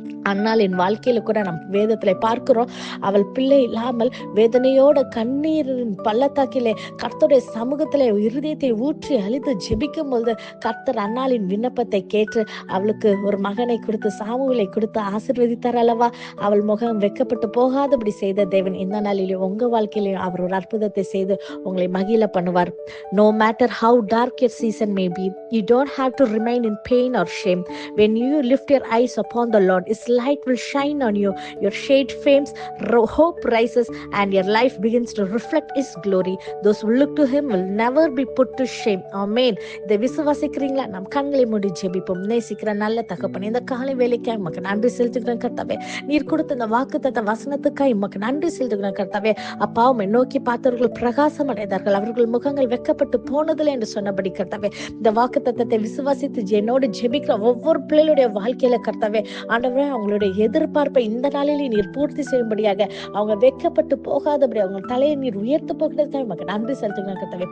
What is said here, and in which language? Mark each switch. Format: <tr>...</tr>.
<ta>அன்னாளின் வாழ்க்கையில கூட நம் வேதத்துல பார்க்கிறோம், அவள் பிள்ளை இல்லாமல் வேதனையோட கண்ணீரின் பள்ளத்தாக்கிலே கர்த்தருடைய சமூகத்திலே இருதயத்தை ஊற்றி அழித்து ஜெபிக்கும் பொழுது கர்த்தர் அன்னாளின் விண்ணப்பத்தை கேட்டு அவளுக்கு ஒரு மகனை கொடுத்து சாமுவேலை கொடுத்து ஆசீர்வதித்தார் அல்லவா? அவள் முகம் வெட்கப்பட்டு போகாதபடி செய்த தேவன் இந்த நாளிலே உங்க வாழ்க்கையிலே அவர் ஒரு அற்புதத்தை செய்து உங்களை மகிழ பண்ணுவார்.</ta> <en>No matter how dark your season may be, you don't have to remain in pain or shame. When you lift your eyes upon the Lord, His light will shine on you. Your shade fames, hope rises, and your life begins to reflect His glory. Those who look to Him will never be put to shame.</en> <ta>Amen. இதை விசுவாசிக்கிறீங்களா? நம் கண்களை மூடி ஜெபிப்போம். நேசிக்கிற நல்ல தகப்பனே, இந்த காலை வேலைக்காய் உமக்கு நன்றி செலுத்துகிறேன் கர்த்தாவே. நீர் கொடுத்த இந்த வாக்குத்தத்த வசனத்துக்காய் உமக்கு நன்றி செலுத்துகிறேன் கர்த்தாவே. அப்பா, உம்மை நோக்கி பார்த்தவர்கள் பிரகாசம் அடைந்தார்கள், அவர்கள் முகங்கள் வெட்கப்பட்டு போனதில்லை என்று சொன்னபடி கர்த்தாவே, இந்த வாக்குத்தத்தத்தை விசுவாசித்து என்னோடு ஜெபிக்கிற ஒவ்வொரு பிள்ளைகளுடைய வாழ்க்கையில கர்த்தாவே, ஆண்டவரே, அவங்களுடைய எதிர்பார்ப்பை இந்த நாளிலே நீர் பூர்த்தி செய்யும்படியாக, அவங்க வெட்கப்பட்டு போகாதபடி அவங்க தலையை நீர் உயர்த்து போகிறதுக்காக உமக்கு நன்றி செலுத்துகிறேன் கர்த்தாவே.</ta>